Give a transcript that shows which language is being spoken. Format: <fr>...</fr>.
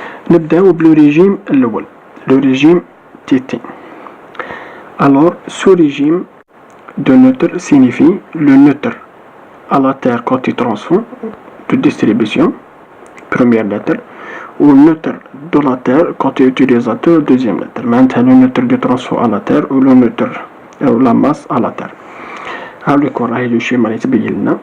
<ar>نبداو بلو ريجيم الأول،</ar> <fr>le régime TT. Alors ce régime de neutre signifie le neutre à la terre côté transfert de distribution, première lettre, ou neutre de la terre côté utilisateur, deuxième lettre. Maintenant le neutre du transfert à la terre ou le neutre ou la masse à la terre.</fr> <ar>هاوليك راهي لو شيما اللي تبين لنا.</ar>